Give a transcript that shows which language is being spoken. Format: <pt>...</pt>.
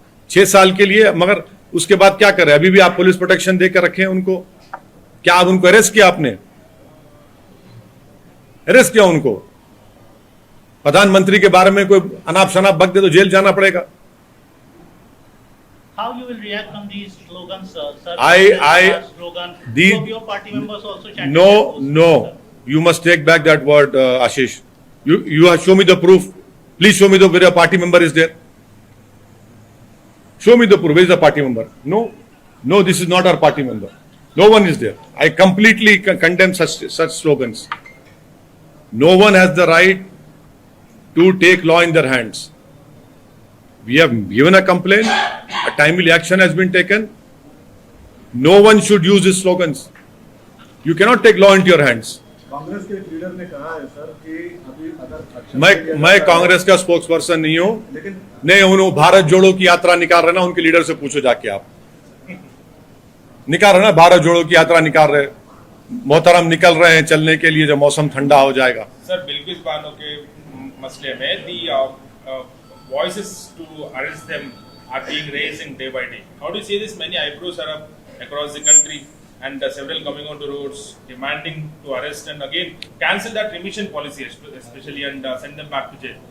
<hi>6 साल के लिए, मगर उसके बाद क्या कर रहे हैं? अभी भी आप पुलिस प्रोटेक्शन देकर रखे हैं उनको? क्या आप उनको अरेस्ट किया? आपने अरेस्ट किया उनको? प्रधानमंत्री के बारे में कोई अनाप शनाप बक दे तो जेल जाना पड़ेगा।</hi> <en>How you will react on these slogans, sir? Slogan. These, Some of your party members also chanting. No. You must take back that word, Ashish. You have show me the proof. Please show me where a party member is there. Show me the proof. Where is the party member? No, this is not our party member. No one is there. I completely condemn such slogans. No one has the right to take law in their hands. We have given a complaint. A timely action has been taken. No one should use these slogans. You cannot take law into your hands.</en> <hi>Congress के leader ने कहा है sir कि अभी अगर action मैं कांग्रेस का spokes person नहीं हूं, लेकिन नहीं उन्होंने भारत जोड़ो की यात्रा निकाल रहे ना, उनके लीडर से पूछो जाके। आप निकाल रहे ना, भारत जोड़ो की यात्रा निकाल रहे, मोहतरम निकल रहे हैं चलने के लिए जब मौसम ठंडा हो जाएगा। सर बिल्किस बानो के मसले में</hi> <en>The voices to arrest them are being raising day by day. How do you see this? Many eyebrows are up across the country and several coming onto roads demanding to arrest and again cancel that remission policy especially and send them back to jail.</en>